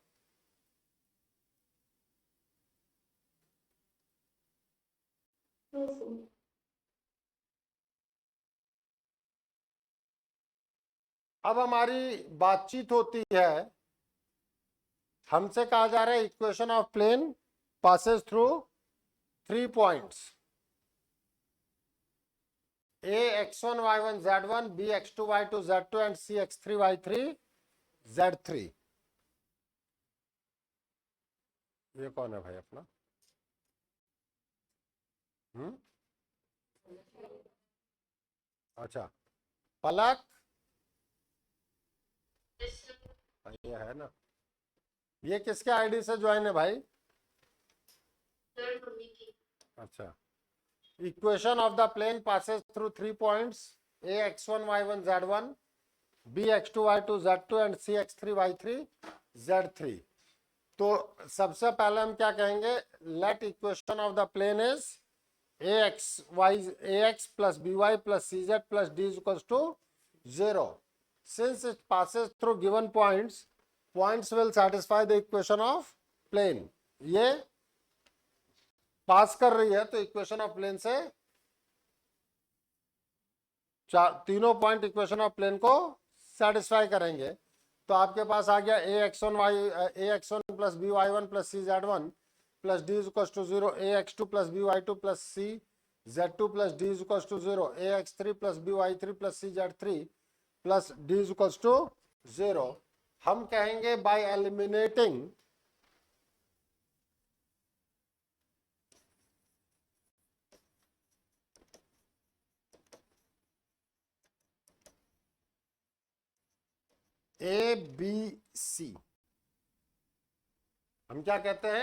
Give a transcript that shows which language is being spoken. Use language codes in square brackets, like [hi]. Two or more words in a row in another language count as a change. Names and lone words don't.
[hi] अब हमारी बातचीत होती है, हमसे कहा जा रहा है [en] equation of plane passes through 3 points a x1 y1 z1, b x2 y2 z2 and c x3 y3 z3. [hi] ये कौन है भाई अपना? अच्छा, पलक, ये है ना? ये किसके आईडी से ज्वाइन है भाई? [en] अच्छा. equation of the plane passes through 3 points a x1 y1 z1, b x2 y2 z2 and c x3 y3 z3. [hi] तो सबसे पहले हम क्या कहेंगे? [en] let equation of the plane is ax plus by plus cz plus d is equals to 0. Since it passes through given points, points will satisfy the equation of plane. [hi] ये पास कर रही है तो [en] equation of plane [hi] से तीनों पॉइंट [en] equation of plane [hi] को सेटिस्फाई करेंगे. तो आपके पास आ गया [en] ax1 plus by1 plus cz1 plus d is equals to 0, ax2 plus by2 plus cz2 plus d is equals to 0, ax3 plus by3 plus cz3 plus d is equals to 0. [hi] हम कहेंगे [en] by eliminating a b c, [hi] हम क्या कहते हैं?